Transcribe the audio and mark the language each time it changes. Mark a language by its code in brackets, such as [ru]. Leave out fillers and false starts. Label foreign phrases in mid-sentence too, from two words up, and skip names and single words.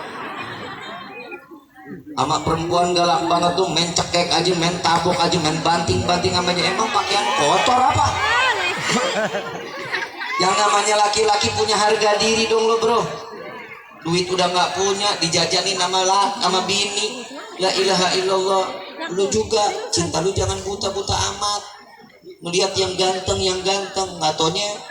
[id] Sama perempuan galak banget tuh, main cekek aja, main tabok aja, main banting-banting namanya. Emang pakaian kotor apa? Yang namanya laki-laki punya harga diri dong lo bro. Duit udah nggak punya, dijajanin sama bini. [ar] لا إله إلا الله. [id] Lu juga cinta lu jangan buta-buta amat. Melihat yang ganteng, nggak taunya.